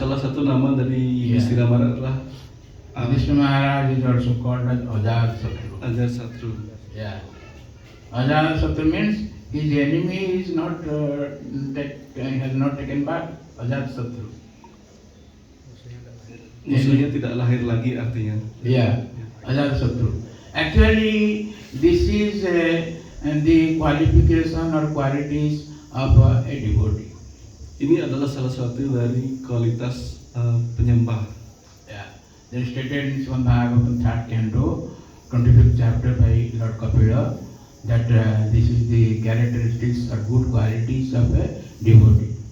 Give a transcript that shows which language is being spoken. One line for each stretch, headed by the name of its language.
Indonesian: Salah satu nama dari Yudhishthira Maharaj adalah
English: Yudhishthira Maharaj is also called as Ajat Satru. Ajat Satru. Yeah. Ajat Satru means his enemy is not has not taken back. Ajat Satru.
Indonesian: Musuhnya tidak lahir lagi artinya.
English: Yeah. Ajat Satru. Actually, this is the qualification or qualities of a devotee.
Indonesian: Ini adalah salah satu dari kualitas penyembah.
English: Yeah. They stated in Srimad Bhagavatam 3rd canto, 25th chapter by Lord Kapila, that this is the characteristics or good qualities of a devotee.